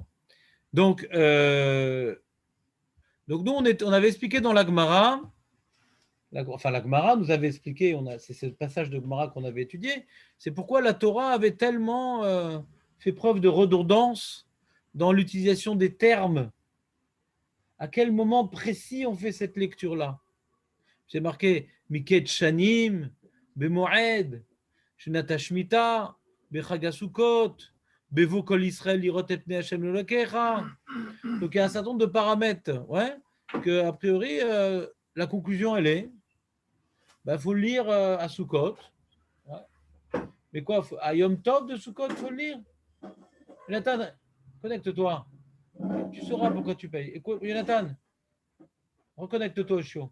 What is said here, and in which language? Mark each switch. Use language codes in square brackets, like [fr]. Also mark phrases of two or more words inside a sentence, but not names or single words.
[fr] Donc nous, on avait expliqué dans la Gemara, la Gemara nous avait expliqué, c'est ce passage de Gemara qu'on avait étudié, c'est pourquoi la Torah avait tellement fait preuve de redondance dans l'utilisation des termes. À quel moment précis on fait cette lecture-là? C'est marqué [he] מקץ שנים במועד שנת השמטה בחג הסכות בבוא כל ישראל לראות את פני השם אלהיך. [fr] Donc, il y a un certain nombre de paramètres, ouais, que, a priori, la conclusion, elle est, faut le lire à Sukkot. Ouais. Mais quoi, à Yom Tov de Sukkot, il faut le lire. Jonathan, connecte-toi. Tu sauras pourquoi tu payes. Écoute, Jonathan, reconnecte-toi au chiot.